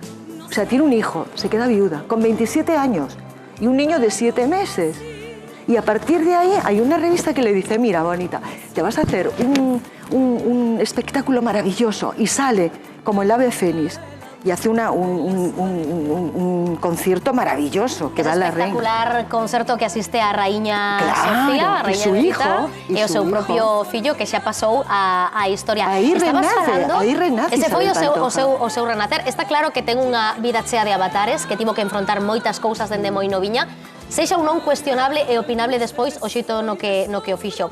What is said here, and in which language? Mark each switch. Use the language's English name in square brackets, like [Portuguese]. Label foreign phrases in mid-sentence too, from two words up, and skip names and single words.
[Spanish] O sea, tiene un hijo, se queda viuda, con 27 años y un niño de 7 meses. Y a partir de ahí hay una revista que le dice, mira, bonita, te vas a hacer un espectáculo maravilloso y sale como el ave fénix y hace un concierto maravilloso que va a la reina. [Galician] Espectacular concerto que asiste a Raíña Sofía, a Raíña [Spanish] su Benedita, hijo, [Galician] e o seu propio fillo que xa pasou a historia. Aí renace ese foi Isabel o Pantoja. seu renacer. Está claro que ten unha vida chea de avatares, que tivo que enfrontar moitas cousas dende moi noviña, sexa ou non cuestionable e opinable despois o xeito no que o fixo.